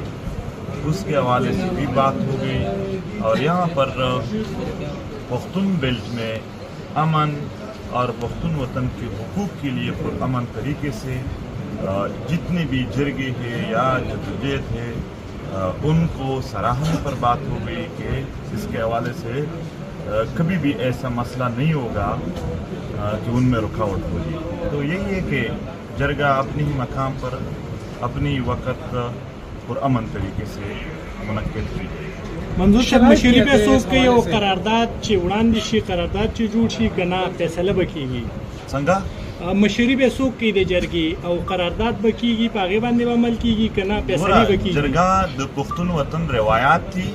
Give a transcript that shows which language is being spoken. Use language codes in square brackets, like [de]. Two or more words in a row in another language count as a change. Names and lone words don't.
[ur] اس کے حوالے سے بھی بات ہو گئی اور یہاں پر پختون بیلٹ میں امن اور پختون وطن کے حقوق کے لیے پرامن طریقے سے جتنے بھی جرگے ہیں یا جدوجہد ہے ان کو سراہنے پر بات ہو گئی کہ اس کے حوالے سے کبھی بھی ایسا مسئلہ نہیں ہوگا کہ ان میں رکاوٹ ہوگی. تو یہی ہے کہ جرگہ اپنے ہی مقام پر اپنی وقت پرامن طریقے سے منعقد ہوئی. [ps] منظور صاحب مشورې به څوک کوي او قرارداد چې وړاندې شي قرارداد چې جوړ شي که نه فیصله به کېږي؟ څنګه مشورې به څوک کوي د جرګې او قرارداد به کېږي په هغې باندې به عمل کېږي که نه فیصلې به کېږي؟ جرګه د پښتون وطن روایات دي.